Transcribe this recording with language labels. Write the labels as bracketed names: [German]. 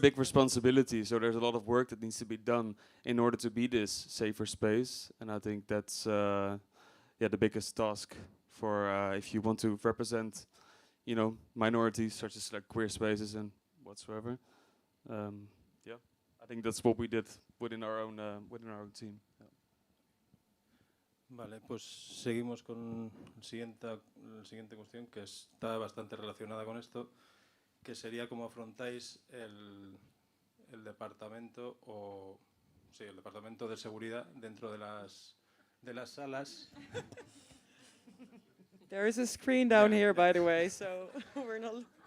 [English] very big responsibility, so there's a lot of work that needs to be done in order to be this safer space, and I think that's the biggest task for if you want to represent, you know, minorities such as like queer spaces and whatsoever. Yeah, I think that's what we did within our own team. Yeah. [Spanish] Vale, pues seguimos con la siguiente cuestión que está bastante relacionada con esto, que sería cómo afrontáis el departamento el departamento de seguridad dentro de las salas. [English] There is a screen down here, by the way, so we're not.